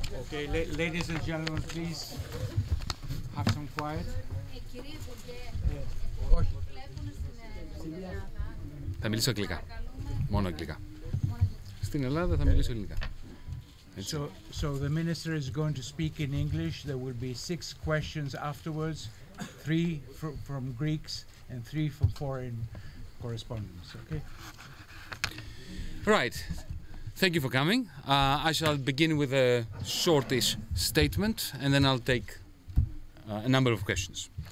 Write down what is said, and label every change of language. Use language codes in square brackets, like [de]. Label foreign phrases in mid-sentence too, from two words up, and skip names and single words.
[en] Okay, ladies and gentlemen, please have some quiet. [el] Θα μιλήσω αγγλικά. Μόνο αγγλικά. Στην Ελλάδα θα μιλήσω ελληνικά. [en] So the minister is going to speak in English. There will be 6 questions afterwards, 3 from Greeks and 3 from foreign correspondents. Okay. Right. Thank you for coming. I shall begin with a shortish statement and then I'll take a number of questions.